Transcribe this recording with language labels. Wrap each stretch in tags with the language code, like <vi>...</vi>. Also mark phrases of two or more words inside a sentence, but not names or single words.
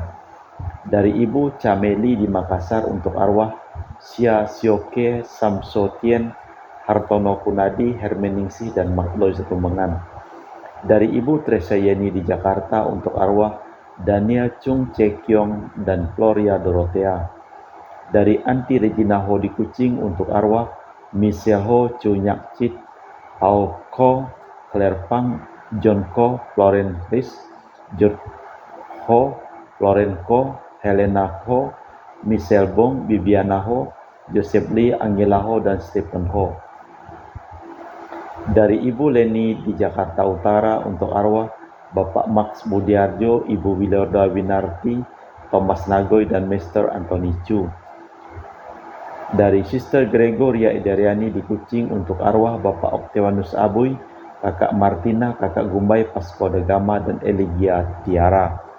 <id>Dari Ibu Cameli di Makassar, untuk arwah Sia Sioke Samsotien, Hartono Kunadi, Hermeningsih, dan Makloy Setumbengan. Dari Ibu Teresa Yeni di Jakarta, untuk arwah Daniel Chung Cekyong dan Gloria Dorothea. Dari Anti Regina Ho di Kucing, untuk arwah Michelle Ho, Chu Nyak Chit, Paul Ko, Claire Pang, John Ko, Florence Riz, George Ho, Lauren Ko, Helena Ho, Michelle Bong, Bibiana Ho, Joseph Lee, Angela Ho, dan Stephen Ho. Dari Ibu Leni di Jakarta Utara, untuk arwah Bapak Max Budiarjo, Ibu Wilorda Winarti, Thomas Nagoy, dan Mr. Anthony Chu. Dari Sister Gregoria Idariani di Kucing, untuk arwah Bapak Octavianus Abuy, Kakak Martina, Kakak Gumbay Pasco de Gama, dan Eligia Tiara.</id>